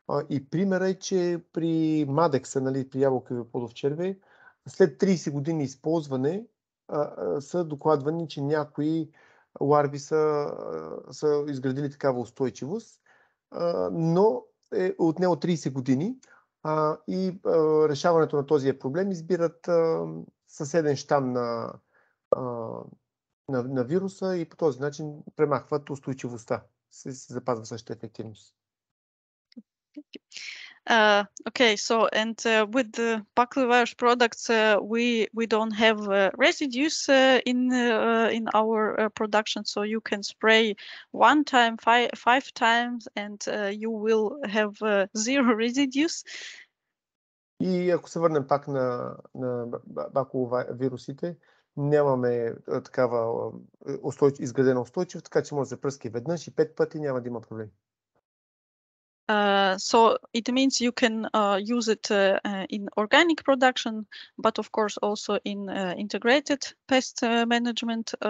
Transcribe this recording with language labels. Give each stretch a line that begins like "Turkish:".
Bulgarian: И примерът е, че при мадекса, нали, при ябълковия плодов червей, след 30 години използване са докладвани, че някои ларви са изградили такава устойчивост, но е отнело 30 години и решаването на този проблем избират съседен щам на вируса и по този начин премахват устойчивостта. Се запазва същата ефективност.
English: Okay, so and with the baculovirus products, we don't have residues in our production, so you can spray one time, five times, and you will have zero residues.
Bulgarian: И ако се върнем пак на бакуловирусите, нямаме такава изградена устойчивост, така че може да се пръска и веднъж и 5 пъти, няма да има проблем.
English: So it means you can use it in organic production, but of course also in integrated pest management.